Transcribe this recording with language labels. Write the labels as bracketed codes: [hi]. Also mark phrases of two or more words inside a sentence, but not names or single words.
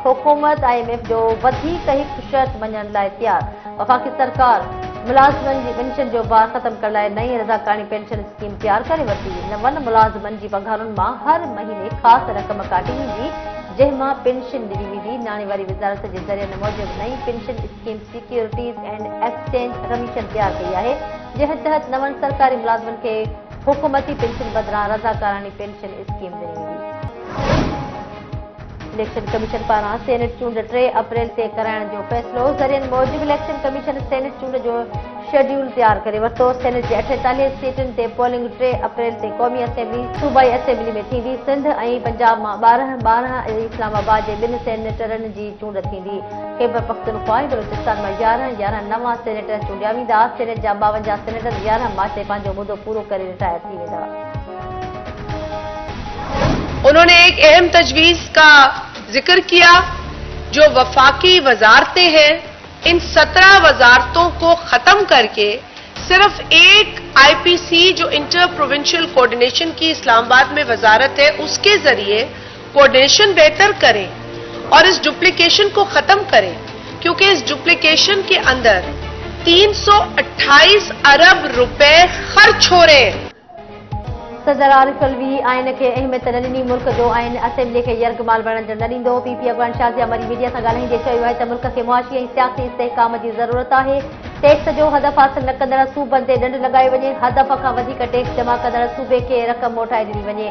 [sd] हुकूमत IMF जो वधीक हिकु शर्त मञण लाइ तयार। वफ़ाक़ी सरकार मुलाज़िमनि जी पेंशन जो बार ख़त्म करण लाइ नई रज़ाकारणी पेंशन स्कीम तयार करे वरिती। नवनि मुलाज़िमनि जी पघारुनि मां हर महीने ख़ासि रक़म काटी वेंदी, जंहिंमां पेंशन ॾिनी वेंदी। नाणे वारी वज़ारत जे ज़रिए मूजिबि नई पेंशन स्कीम सिक्योरिटीज़ एंड एक्सचेंज कमीशन तयार कई आहे, जंहिं तहत नवनि सरकारी मुलाज़िमनि खे हुकूमती पेंशन बदिरां रज़ाकाराणी पेंशन स्कीम ॾिनी वेंदी। इलेक्शन कमीशन पारां सेनेट चूंड 3 अप्रैल ते कराइण जो फ़ैसिलो। ज़रियनि मूजिबि इलेक्शन कमीशन सेनेट चूंड जो शेड्यूल तयार करे वरितो। सेनेट जे 48 सीटुनि ते पोलिंग 3 अप्रैल ते क़ौमी असेंबली सूबाई असेंबली में थींदी। सिंध ऐं पंजाब मां 12 ऐं इस्लामाबाद जे 2 सेनेटरनि जी चूंड थींदी। खैबर पख्तूनख्वा ऐं बलूचिस्तान मां 11 नवां सेनेटर चूंडिया वेंदा। सेनेट जा 52 सेनेटर 11 मार्च ते पंहिंजो मुदो पूरो करे रिटायर थी वेंदा। [ur] اُنہوں نے ایک اہم تجویز کا ذکر کیا، جو وفاقی وزارتیں ہیں، ان 17 وزارتوں کو ختم کر کے صرف ایک IPC جو [en] Inter Provincial Coordination [ur] کی اسلام آباد میں وزارت ہے، اس کے ذریعے کوآرڈینیشن بہتر کریں اور اس ڈپلیکیشن کو ختم کریں، کیونکہ اس ڈپلیکیشن کے اندر 328 ارب روپے خرچ ہو رہے ہیں. [sd] सदर आरिफ अलवी आइन खे अहमियत न ॾिनी। मुल्क जो आइन असेंबली खे यर्गमाल बणजण न ॾींदो। PP अॻवान शाज़िया मरी मीडिया सां ॻाल्हाईंदे चयो आहे त मुल्क खे मुआशी ऐं सियासी इस्तेहकाम जी ज़रूरत आहे। टैक्स जो हदफ़ हासिल न कंदड़ सूबनि ते ॾंड लॻायो वञे। हदफ़ खां वधीक टैक्स जमा कंदड़ सूबे खे रक़म मोटाए ॾिनी वञे।